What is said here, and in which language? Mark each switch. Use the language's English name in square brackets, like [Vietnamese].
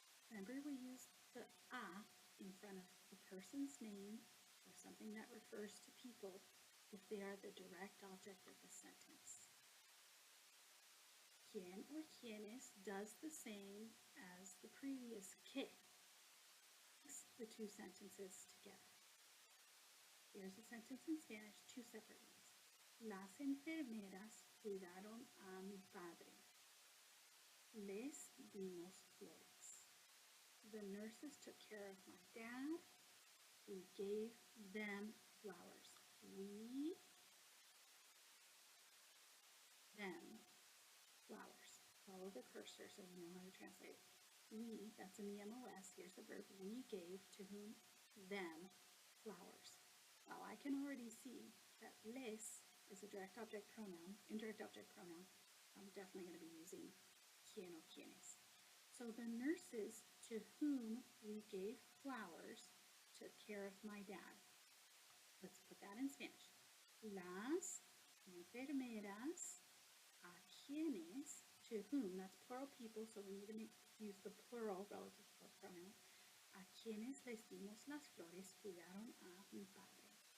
[English] Remember, we use the a in front of a person's name or something that refers to people if they are the direct object of the sentence. Quien or quienes does the same as the previous que. Mix the two sentences together. Here's a sentence in Spanish, two separate ones. [Spanish] Las enfermeras cuidaron a mi padre. Les dimos flores. [English] The nurses took care of my dad. We gave them flowers. We them flowers. Follow the cursor so you know how to translate it. We, that's in the MOS, here's the verb. We gave to whom? Them flowers. Well, I can already see that les is a direct object pronoun, indirect object pronoun. I'm definitely going to be using quien or quienes. So the nurses to whom we gave flowers took care of my dad. Let's put that in Spanish. [Spanish] Las enfermeras a quienes, [English] to whom, that's plural people, so we need to use the plural relative pronoun. [Spanish] A quienes les dimos las flores cuidaron a mi padre.